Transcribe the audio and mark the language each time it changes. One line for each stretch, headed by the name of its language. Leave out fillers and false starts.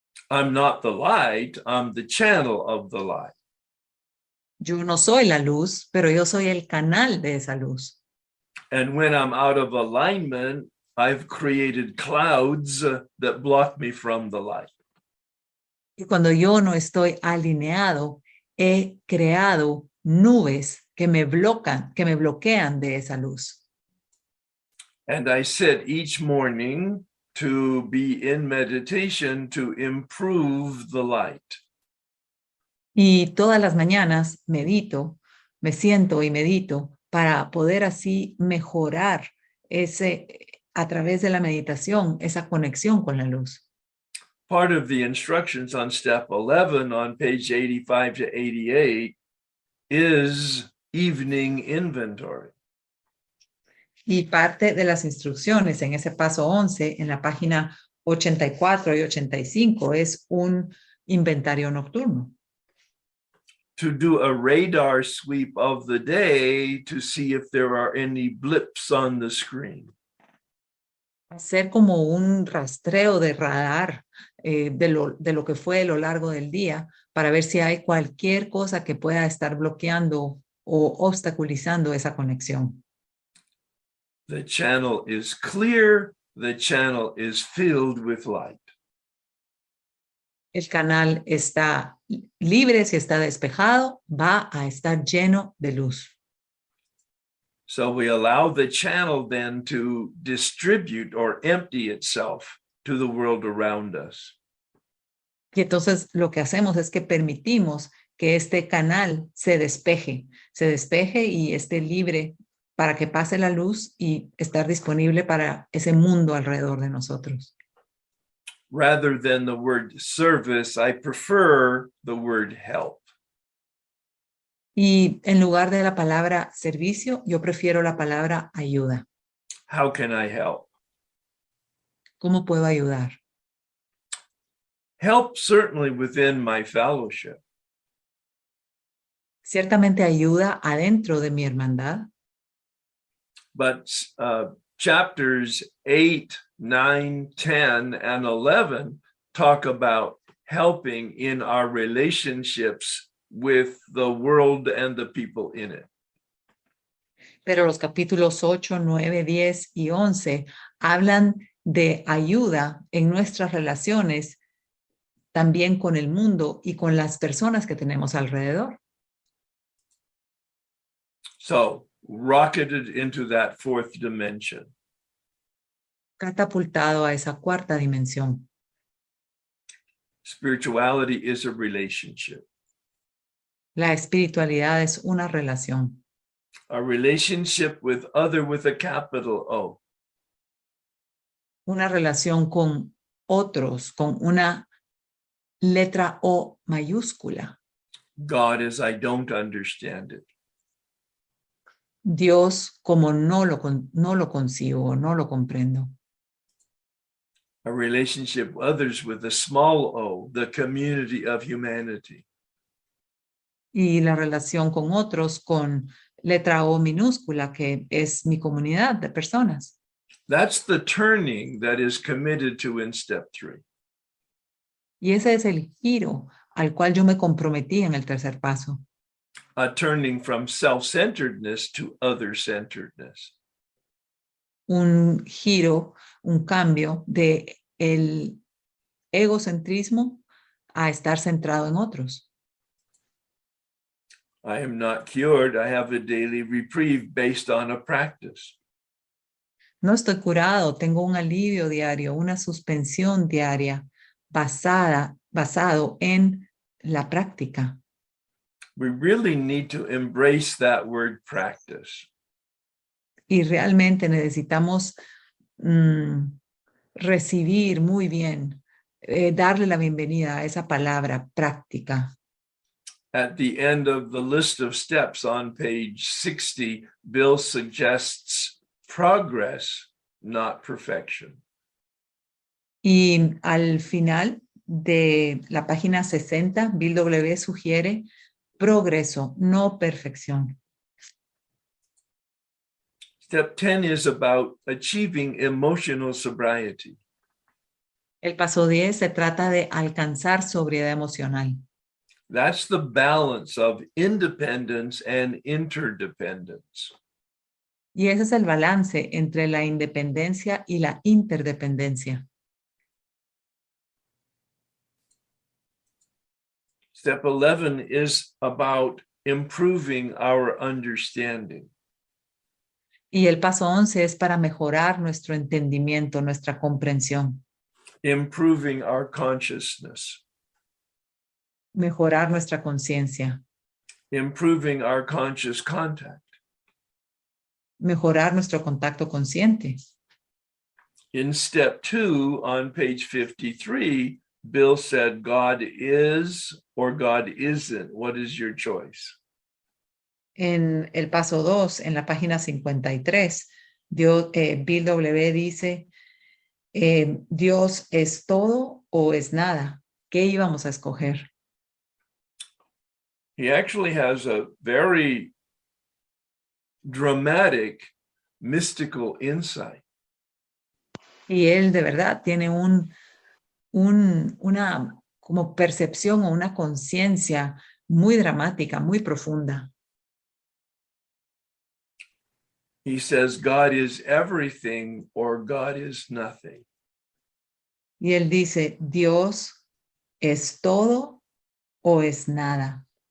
English: I'm not the light, I'm the channel of the light.
Spanish: Yo no soy la luz, pero yo soy el canal de esa luz.
English: And when I'm out of alignment, I've created clouds that block me from the light.
Spanish: Y cuando yo no estoy alineado, he creado nubes que me bloquean de esa luz.
English: And I sit each morning to be in meditation to improve the light.
Spanish: Y todas las mañanas medito, me siento y medito para poder así mejorar a través de la meditación, esa conexión con la luz.
English: Part of the instructions on step 11 on page 85 to 88 is evening inventory.
Spanish: Y parte de las instrucciones en ese paso 11, en la página 84 y 85, es un inventario nocturno.
English: To do a radar sweep of the day to see if there are any blips on the screen.
Spanish: Hacer como un rastreo de radar de lo que fue a lo largo del día para ver si hay cualquier cosa que pueda estar bloqueando o obstaculizando esa conexión.
English: The channel is clear. The channel is filled with light.
Spanish: El canal está libre, si está despejado, va a estar lleno de luz.
English: So we allow the channel then to distribute or empty itself to the world around us.
Spanish: Y entonces lo que hacemos es que permitimos que este canal se despeje y esté libre para que pase la luz y estar disponible para ese mundo alrededor de nosotros.
English: Rather than the word service, I prefer the word help.
Spanish: Y en lugar de la palabra servicio, yo prefiero la palabra ayuda.
English: How can I help?
Spanish: ¿Cómo puedo ayudar?
English: Help certainly within my fellowship.
Spanish: Ciertamente ayuda adentro de mi hermandad.
English: But chapters 8, 9, 10, and 11 talk about helping in our relationships with the world and the people in it.
Spanish: Pero los capítulos 8, 9, 10 y 11 hablan de ayuda en nuestras relaciones, también con el mundo y con las personas que tenemos alrededor.
English: So, rocketed into that fourth dimension.
Spanish: Catapultado a esa cuarta dimensión.
English: Spirituality is a relationship.
Spanish: La espiritualidad es una relación.
English: A relationship with other with a capital O.
Spanish: Una relación con otros, con una letra O mayúscula.
English: God as I don't understand it.
Spanish: Dios como no lo concibo, no lo comprendo.
English: A relationship with others with a small o, the community of humanity.
Spanish: Y la relación con otros con letra O minúscula, que es mi comunidad de personas.
English: That's the turning that is committed to in step 3.
Spanish: Y ese es el giro al cual yo me comprometí en el tercer paso.
English: A turning from self-centeredness to other-centeredness.
Spanish: Un giro, un cambio de el egocentrismo a estar centrado en otros.
English: I am not cured. I have a daily reprieve based on a practice.
Spanish: No estoy curado, tengo un alivio diario, una suspensión diaria basado en la práctica.
English: We really need to embrace that word practice.
Spanish: Y realmente necesitamos recibir muy bien, darle la bienvenida a esa palabra práctica.
English: At the end of the list of steps on page 60, Bill suggests progress, not perfection.
Spanish: Y al final de la página 60, Bill W. sugiere progreso, no perfección.
English: Step 10 is about achieving emotional sobriety.
Spanish: El paso 10 se trata de alcanzar sobriedad emocional.
English: That's the balance of independence and interdependence.
Spanish: Y ese es el balance entre la independencia y la interdependencia.
English: Step 11 is about improving our understanding.
Spanish: Y el paso 11 es para mejorar nuestro entendimiento, nuestra comprensión.
English: Improving our consciousness.
Spanish: Mejorar nuestra conciencia.
English: Improving our conscious contact.
Spanish: Mejorar nuestro contacto consciente.
English: In step 2 on page 53, Bill said, God is or God isn't. What is your choice?
Spanish: En el paso 2, en la página 53, Bill W. dice, ¿Dios es todo o es nada? ¿Qué íbamos a escoger?
English: He actually has a very dramatic, mystical insight.
Spanish: Y él de verdad tiene una como percepción o una conciencia muy dramática, muy profunda.
English: He says, God is everything or God is nothing.
Spanish: Y él dice, Dios es todo o es nada.